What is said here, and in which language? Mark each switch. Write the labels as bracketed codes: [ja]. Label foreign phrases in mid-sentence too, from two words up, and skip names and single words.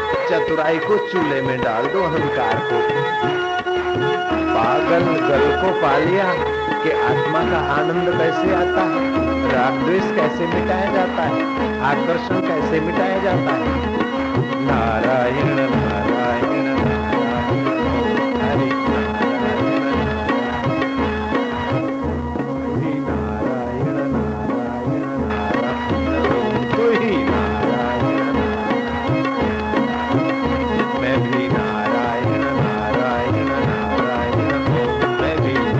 [hi] चतुराई को चूल्हे में डाल दो, अहंकार को। पागल गल को पा लिया कि आत्मा का आनंद कैसे आता है, राग द्वेष कैसे मिटाया जाता है, आकर्षण कैसे मिटाया जाता है। नारायण नारायण नारायण हरि नारायण नारायण नारायण नारायण कोई नारायण मैं भी नारायण नारायण नारायण मैं भी